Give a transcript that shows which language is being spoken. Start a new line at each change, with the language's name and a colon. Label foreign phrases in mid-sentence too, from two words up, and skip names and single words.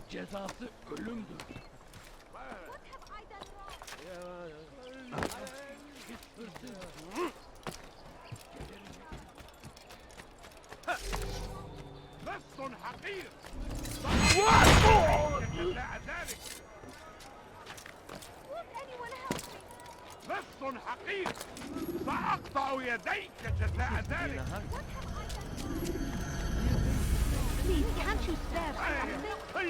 Turkish: cezası ölümdür.
Arabic: لص حقير لص حقير سأقطع يديك جزاء ذلك.
English: Please, can't you spare something?